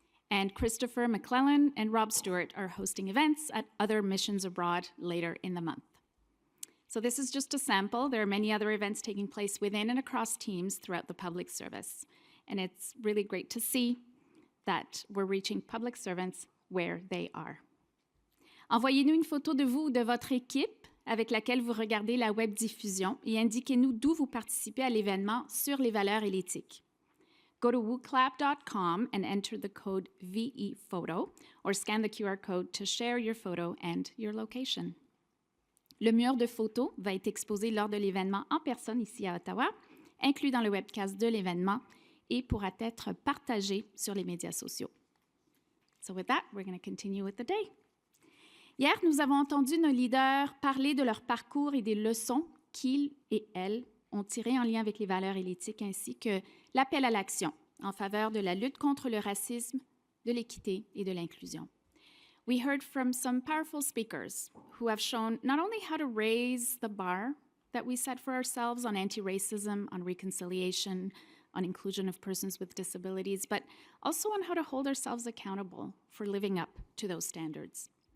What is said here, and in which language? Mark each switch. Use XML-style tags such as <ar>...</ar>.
<en>And Christopher McClellan and Rob Stewart are hosting events at other missions abroad later in the month. So this is just a sample. There are many other events taking place within and across teams throughout the public service. And it's really great to see that we're reaching public servants where they are.</en> <fr>Envoyez-nous une photo de vous ou de votre équipe avec laquelle vous regardez la web diffusion et indiquez-nous d'où vous participez à l'événement sur les valeurs et l'éthique.</fr> <en>Go to wooclap.com and enter the code VEPhoto or scan the QR code to share your photo and your location.</en> <fr>Le mur de photos va être exposé lors de l'événement en personne ici à Ottawa, inclus dans le webcast de l'événement et pourra être partagé sur les médias sociaux.</fr> <en>So with that, we're going to continue with the day.</en> <fr>Hier, nous avons entendu nos leaders parler de leur parcours et des leçons qu'ils et elles ont tirées en lien avec les valeurs et l'éthique, ainsi que l'appel à l'action en faveur de la lutte contre le racisme, de l'équité et de l'inclusion.</fr> <en>We heard from some powerful speakers who have shown not only how to raise the bar that we set for ourselves on anti-racism, on reconciliation, on inclusion of persons with disabilities, but also on how to hold ourselves accountable for living up to those standards.</en>